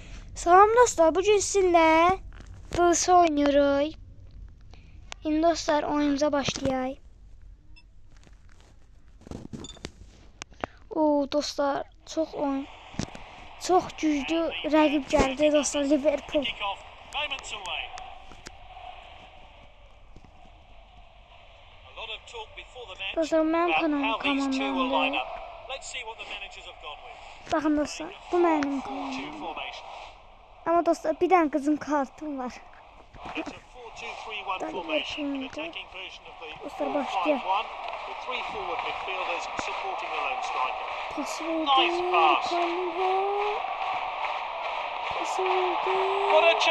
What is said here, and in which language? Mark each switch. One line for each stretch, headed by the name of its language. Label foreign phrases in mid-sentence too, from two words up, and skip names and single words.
Turkish: Salam dostlar, bugün sizinle DS oynuyoruz. Şimdi dostlar oyunumuza başlayalım.
Azerbaijani: Dostlar çok güçlü rəqib gəldi dostlar, Liverpool. Dostlar mənim komandamda. Baxın dostlar, bu mənim komandam.
Turkish: Ama dostlar bir tane kızım kartım var. Dostlar başlayalım. Pas verdi. Pas verdi.